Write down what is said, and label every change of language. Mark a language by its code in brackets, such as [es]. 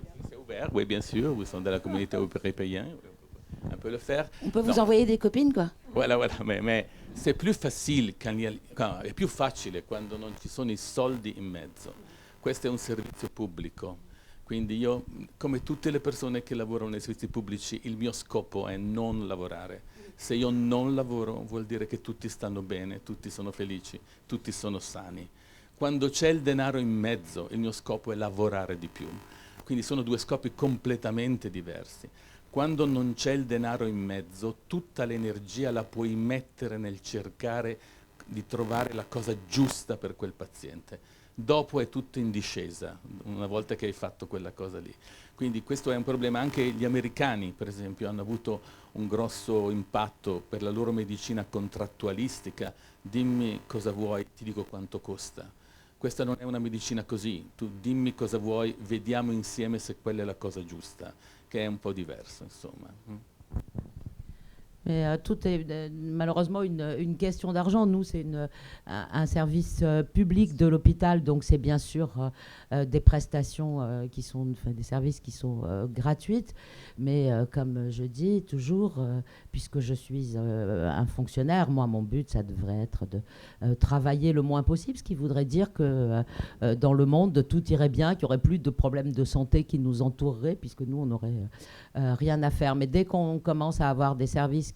[fr] C'est ouvert, oui, bien sûr. Vous êtes de la communauté européenne. On peut le faire. On peut vous envoyer des copines, quoi. Voilà, mais c'est plus facile [it] è più facile quando non ci sono i soldi in mezzo. Questo è un servizio pubblico. Quindi io, come tutte le persone che lavorano nei servizi pubblici, il mio scopo è non lavorare. Se io non lavoro vuol dire che tutti stanno bene, tutti sono felici, tutti sono sani. Quando c'è il denaro in mezzo, il mio scopo è lavorare di più. Quindi sono due scopi completamente diversi. Quando non c'è il denaro in mezzo, tutta l'energia la puoi mettere nel cercare di trovare la cosa giusta per quel paziente. Dopo è tutto in discesa, una volta che hai fatto quella cosa lì. Quindi questo è un problema. Anche gli americani, per esempio, hanno avuto un grosso impatto per la loro medicina contrattualistica. Dimmi cosa vuoi, ti dico quanto costa. Questa non è una medicina così. Tu dimmi cosa vuoi, vediamo insieme se quella è la cosa giusta, che è un po' diverso, insomma. [fr] Mais tout est malheureusement une question d'argent. Nous, c'est un service public de l'hôpital, donc c'est bien sûr des prestations qui sont, des services qui sont gratuites. Mais comme je dis toujours, puisque je suis un fonctionnaire, moi, mon but, ça devrait être de travailler le moins possible, ce qui voudrait dire que dans le monde, tout irait bien, qu'il n'y aurait plus de problèmes de santé qui nous entoureraient, puisque nous, on n'aurait rien à faire. Mais dès qu'on commence à avoir des services